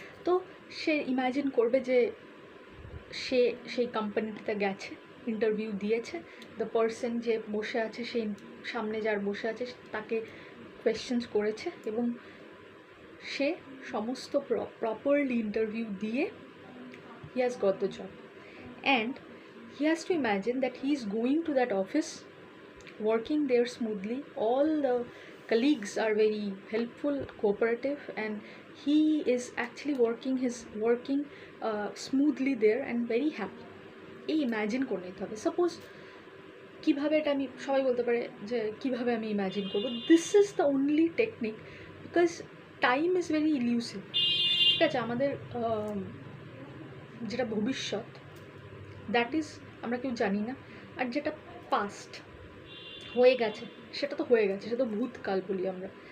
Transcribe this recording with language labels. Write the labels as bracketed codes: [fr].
[bn] তো সে ইম্যাজিন করবে যে সে সেই কোম্পানিতে গেছে, ইন্টারভিউ দিয়েছে, দ্য পার্সন যে বসে আছে, সেই সামনে যার বসে আছে তাকে কোয়েশ্চেন্স করেছে এবং সে সমস্ত প্রপারলি ইন্টারভিউ দিয়ে [en] he has got the job, and he has to imagine that he is going to that office, working there smoothly. All the colleagues are very helpful, cooperative, and he is actually working smoothly there and very happy. [bn] এই imagine করে নিতে হবে। Suppose কীভাবে এটা আমি সবাই বলতে পারে যে কীভাবে আমি ইম্যাজিন করবো, [en] This is the only technique because time is very elusive. [bn] ঠিক আছে, আমাদের যেটা ভবিষ্যৎ দ্যাট ইজ আমরা কেউ জানি না, আর যেটা পাস্ট হয়ে গেছে সেটা তো হয়ে গেছে, সেটা তো ভূতকাল বলি আমরা।